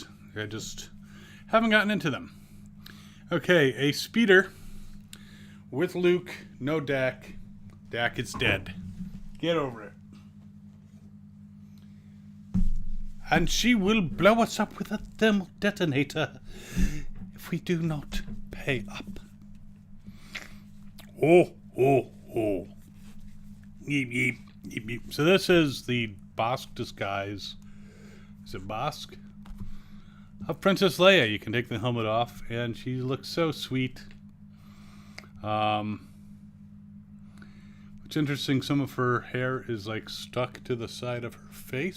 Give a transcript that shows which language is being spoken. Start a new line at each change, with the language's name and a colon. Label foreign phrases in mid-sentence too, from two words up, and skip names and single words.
English: I just haven't gotten into them. Okay, a speeder with Luke, no Dak. Dak is dead. Get over it. And she will blow us up with a thermal detonator if we do not pay up. Oh. Yeep, yeep, yeep, yeep. So this is the Bosk disguise. Is it Bosk? Of Princess Leia. You can take the helmet off, and she looks so sweet. It's interesting, some of her hair is like stuck to the side of her face.